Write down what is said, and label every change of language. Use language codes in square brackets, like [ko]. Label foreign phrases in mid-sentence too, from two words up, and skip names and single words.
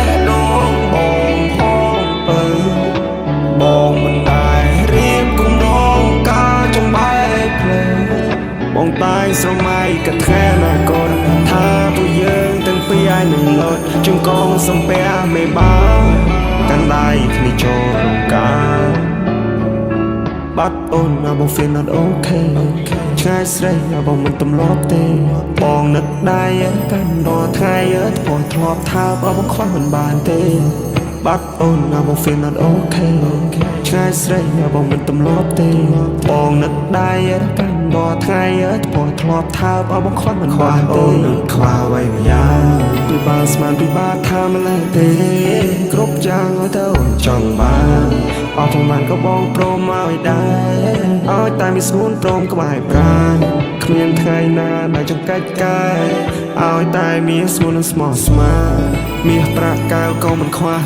[km] ដូងបងផងបើបងមិនដែររៀបគំរងការចំបែកផ្លូវបងតែស្រមៃកថាណាកូនថាពួកយើងទាំងពីរអាចនឹងលត់ជង្គង់សំពះមេបាកាន់ដៃគ្នាចូលរំការបាត់អូនណាបង [en] feel not okay [km] ឆ្ងាយស្រីណាបងមិនទម្លាប់ទេបងនឹកដៃកាន់រាល់ថ្ងៃបងធ្លាប់ ថាបងខ្វះមិនបានទេបាត់អូនណាបង [en] feel not okay [km] ឆ្ងាយស្រីណាបងមិនទម្លាប់ទេបងនឹកដៃកាន់រាល់ថ្ងៃបងធ្លាប់ថាបងខ្វះមិនបានទេអូននឹកខ្វះអ្វីមួយយ៉ាងពីបានស្មានពីបានថាម្លេះទេគ្រប់យ៉ាងឲ្យទៅអូន ចង់បានអត់ប្រហែលក៏បងព្រមឲ្យដែរឲ្យតែមានស្ងួនព្រមក្បែរប្រាណគ្មានថ្ងៃណាដែលចង្កាច់កាយឲ្យតែមានស្ងួននិងស្មោះស្ម័គ្រមាសប្រាក់កៅក៏មិនខ្វះ